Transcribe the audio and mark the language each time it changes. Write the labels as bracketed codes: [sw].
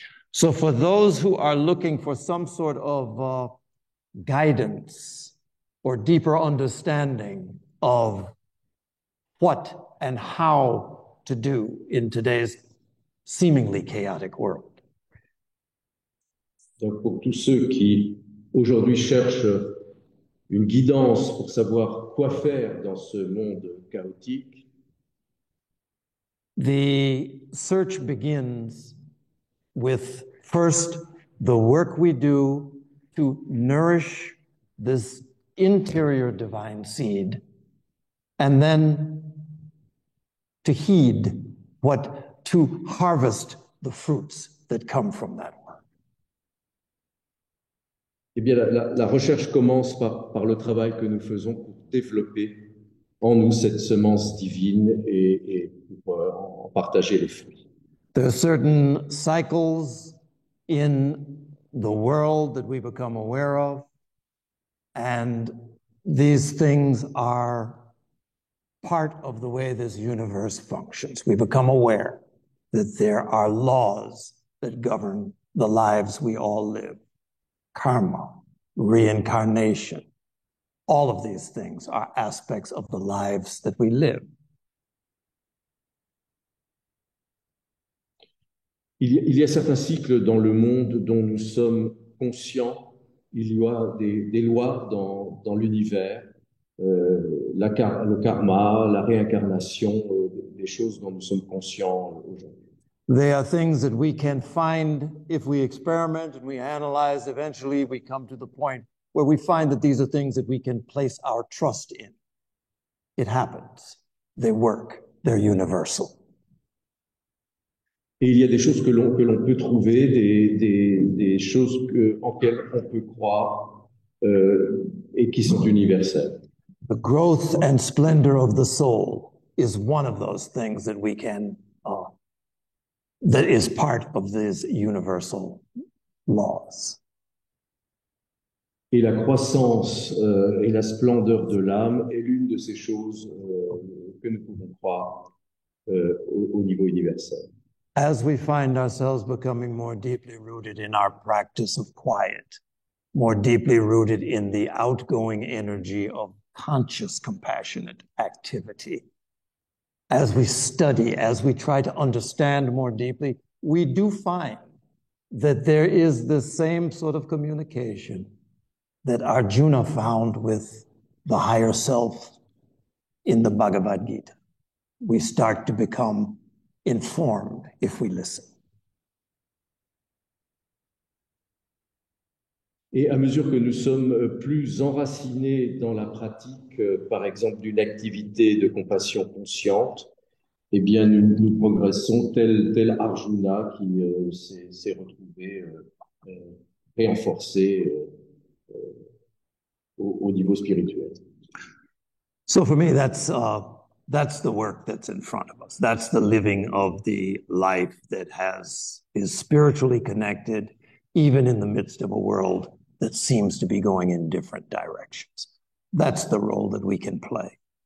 [en] So for those who are looking for some sort of guidance or deeper understanding of what and how to do in today's seemingly chaotic world, [fr] donc pour tous ceux qui aujourd'hui cherchent une guidance pour savoir quoi faire dans ce monde chaotique, [en] the search begins with first the work we do to nourish this interior divine seed, and then to heed to harvest the fruits that come from that work. [fr] eh bien la recherche commence par le travail que nous faisons pour développer en nous cette semence divine et pour en partager les fruits. [en] There are certain cycles in the world that we become aware of, and these things are part of the way this universe functions. We become aware that there are laws that govern the lives we all live. Karma, reincarnation, all of these things are aspects of the lives that we live. [fr] Il y a certains cycles dans le monde dont nous sommes conscients il y a des lois dans l'univers, le karma, la réincarnation, des choses dont nous sommes conscients aujourd'hui. [en] They are things that we can find if we experiment and we analyze. Eventually, we come to the point where we find that these are things that we can place our trust in. It happens. They work. They're universal. [fr] Et il y a des choses que l'on peut trouver, des choses auxquelles on peut croire et qui sont universelles. [en] The growth and splendor of the soul is one of those things that we can, that is part of these universal laws. [fr] Et la croissance et la splendeur de l'âme est l'une de ces choses que nous pouvons croire au niveau universel. [en] As we find ourselves becoming more deeply rooted in our practice of quiet, more deeply rooted in the outgoing energy of conscious, compassionate activity, as we study, as we try to understand more deeply, we do find that there is the same sort of communication that Arjuna found with the higher self in the Bhagavad Gita. We start to become informed if we listen. [fr] Et à mesure que nous sommes plus enracinés dans la pratique, par exemple, d'une activité de compassion consciente, eh bien, nous progressons tel Arjuna qui s'est retrouvé renforcé au niveau spirituel. [en] So for me, that's the work that's in front of us. That's the living of the life that is spiritually connected, even in the midst of a world that seems to be going in different directions. That's the role that we can play.